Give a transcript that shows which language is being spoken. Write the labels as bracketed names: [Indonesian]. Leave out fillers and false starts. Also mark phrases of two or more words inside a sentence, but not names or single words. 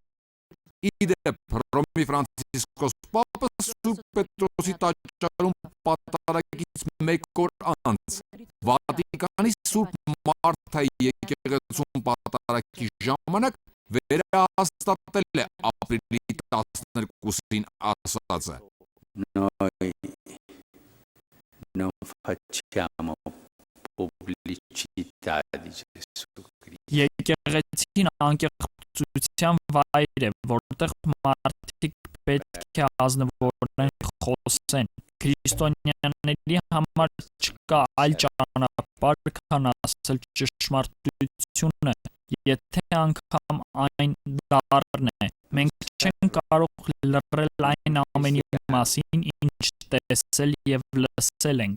[Armenian] Իդեպ Հռոմի Ֆրանցիսկոս Պապը Սուրբ Պետրոսի տաճարում պատարագից մեկ օր անց Վատիկանի Սուրբ Մարթայի եկեղեցում պատարագի ժամանակ վերահաստատել է ապրիլի 12-ին ասածը։ [Italian] Noi non facciamo pubblicità di Gesù Cristo. [Armenian] Եկեղեցին անկեղծության վայր է, որտեղ մարդիկ պետք է ազնվորեն խոսեն։ Քրիստոնյաների համար չկա այլ ճանապարհ, քան ասել ճշմարտությունը, եթե անգամ այն դառն է։ Մենք չենք կարող լռել այն ամենի մասին, ինչ տեսել եւ լսել ենք։